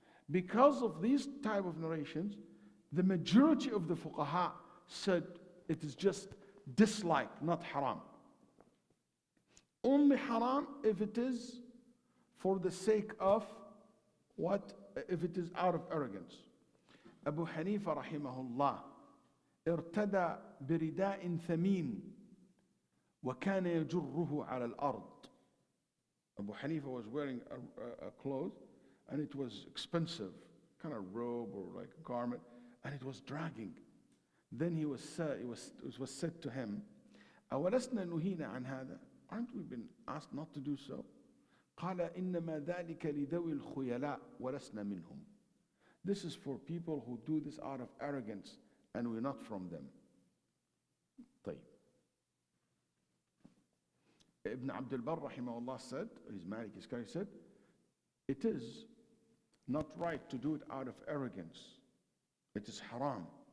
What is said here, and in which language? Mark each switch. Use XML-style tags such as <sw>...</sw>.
<en>Because of these type of narrations, the majority of the fuqaha said it is just dislike, not haram. Only haram if it is for the sake of what? If it is out of arrogance.</en> <ar>Abu Hanifa rahimahullah ارتدى برداء ثمين وكان يجره على الأرض.</ar> <en>Abu Hanifa was wearing a cloth, and it was expensive, kind of robe or like a garment, and it was dragging. Then it was said to him,</en> <ar>أولسنا نهينا عن هذا?</ar> <en>Aren't we been asked not to do so?</en> <ar>قال إنما ذلك لذوي الخيلاء ولسنا منهم.</ar> <en>This is for people who do this out of arrogance, and we're not from them.</en> <ar>طيب.</ar> <en>Ibn Abdul Barr rahimahullah said, his Maliki scholar said, it is not right to do it out of arrogance. It is haram.</en>